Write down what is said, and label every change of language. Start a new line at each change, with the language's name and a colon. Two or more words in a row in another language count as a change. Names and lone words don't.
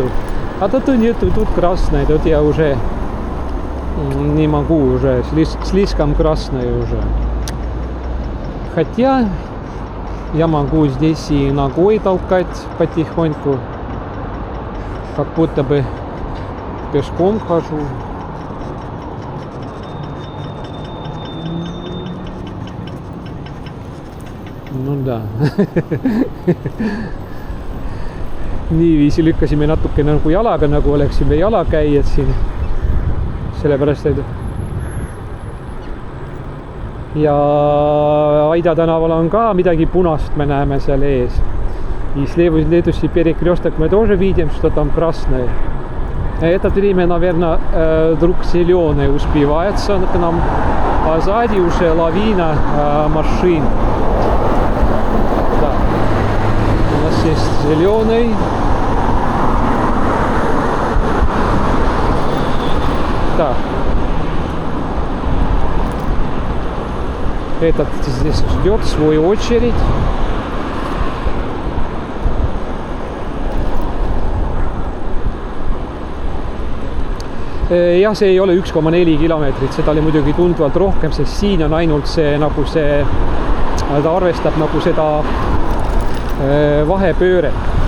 Russian: А тут нету, тут красное. Тут я уже не могу уже. Слишком красное уже. Хотя я могу здесь и ногой толкать потихоньку. Как будто бы пешком хожу.
Estonian: No da. Niiviisi lükkasime natuke nagu jalaga, nagu oleksime jalakäijad siin. Sellepärast, et ja Aida tänaval on ka midagi punast, me näeme seal ees.
Russian: И следующий перекресток мы тоже видим, что там красное. Это время, наверное, вдруг зеленый успевается к нам, а сзади уже лавина машин. Да. У нас есть зеленый. Так. Этот здесь ждет свою очередь.
Estonian: Jah, see ei ole 1,4 kilomeetrit, seda oli muidugi tunduvalt rohkem, sest siin on ainult see, nagu see, ta arvestab nagu seda vahepööret.